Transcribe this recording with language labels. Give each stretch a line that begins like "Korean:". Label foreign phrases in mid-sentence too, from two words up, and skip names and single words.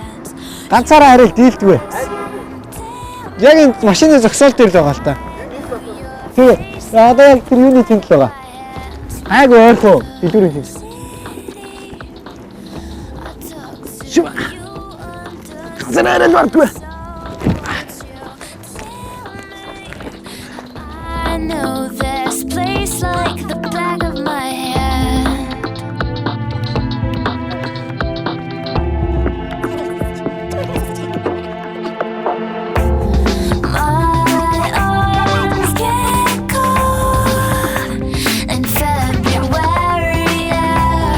Mongolian: Ганцаараа харийг дийлдэггүй. Яг энэ машины зогсоол дээр л байгаа л та. Тэгээ одоо яг тэр юуны тэнд л байгаа. Айгу ойрхон дэлгүүрийн тэнд. Шива. Газараа л бардгүй.
English: I know this place like the back of my hand. My arms get caught in February air.